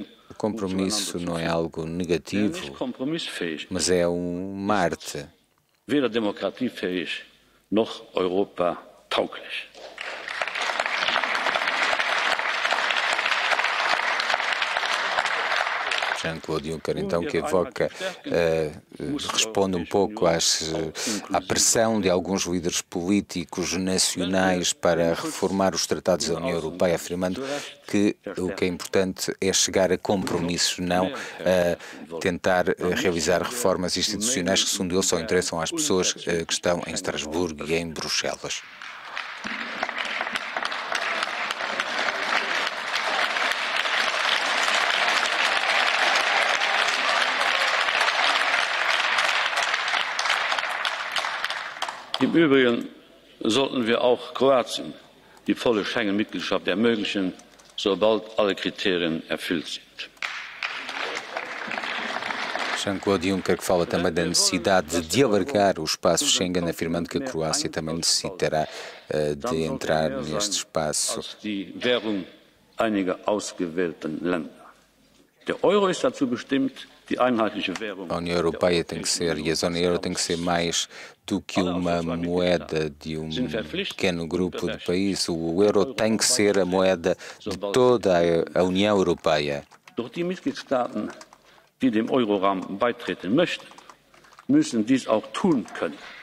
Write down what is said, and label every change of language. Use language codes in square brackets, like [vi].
[pt] O compromisso não é algo negativo, mas é uma arte. [de] Weder demokratiefähig noch Europa tauglich. [pt] Jean-Claude Juncker, então, que evoca, responde um pouco à pressão de alguns líderes políticos nacionais para reformar os tratados da União Europeia, afirmando que o que é importante é chegar a compromissos, não a tentar realizar reformas institucionais que, segundo ele, só interessam às pessoas que estão em Estrasburgo e em Bruxelas. [de] Im Übrigen sollten wir auch Kroatien die volle Schengen-Mitgliedschaft ermöglichen, sobald alle Kriterien erfüllt sind. [pt] Jean-Claude Juncker, que fala também da necessidade de alargar o espaço Schengen, afirmando que a Croácia também necessitará de entrar neste espaço. [de] Die Währung einiger ausgewählten Länder. Der Euro ist dazu bestimmt, die einheitliche Währung. [pt] A União Europeia tem que ser, e a zona euro tem que ser mais do que uma moeda de um pequeno grupo de países. O euro tem que ser a moeda de toda a União Europeia. [de] Doch die Mitgliedstaaten, die dem Euroraum beitreten möchten, müssen dies auch tun können.